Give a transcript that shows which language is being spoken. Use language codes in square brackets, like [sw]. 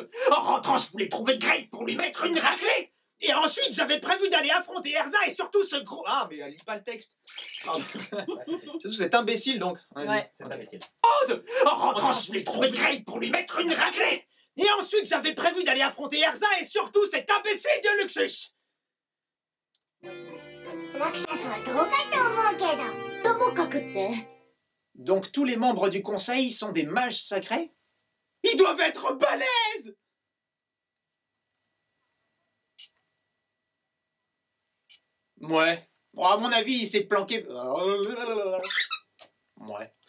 [fr] En rentrant, je voulais trouver Grey pour lui mettre une raclée. Et ensuite, j'avais prévu d'aller affronter Erza et surtout ce gros... Ah, mais elle lit pas le texte. Pardon. Surtout cet imbécile, donc. Ouais. C'est imbécile. En rentrant, je voulais trouver Grey pour lui mettre une raclée. Et ensuite, j'avais prévu d'aller affronter Erza et surtout cet imbécile de Luxus. Ouais, c'est bon. [ja] ラクサスはどうかと思うけど。ともかくって。 [fr] Donc tous les membres du conseil sont des mages sacrés? Ils doivent être balèzes. Ouais. Bon, à mon avis, il s'est planqué... Ouais.